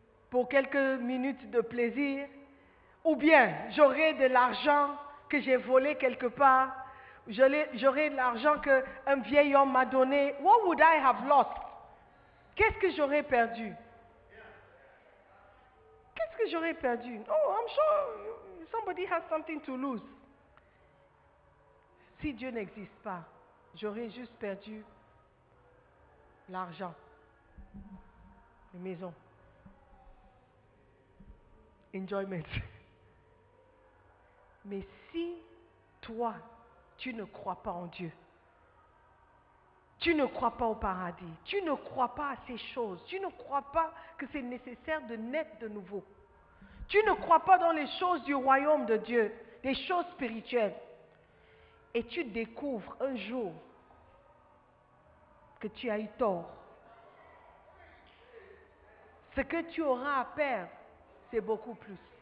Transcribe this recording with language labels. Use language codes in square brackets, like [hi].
[fr] pour quelques minutes de plaisir, ou bien j'aurai de l'argent que j'ai volé quelque part, j'aurai de l'argent qu'un vieil homme m'a donné. [en] What would I have lost? [fr] Qu'est-ce que j'aurais perdu? Qu'est-ce que j'aurais perdu? [en] Oh, I'm sure somebody has something to lose. [fr] Si Dieu n'existe pas, j'aurais juste perdu l'argent, les maisons, enjoyment. Mais si toi, tu ne crois pas en Dieu, tu ne crois pas au paradis, tu ne crois pas à ces choses, tu ne crois pas que c'est nécessaire de naître de nouveau, tu ne crois pas dans les choses du royaume de Dieu, les choses spirituelles, et tu découvres un jour que tu as eu tort, ce que tu auras à perdre, c'est beaucoup plus.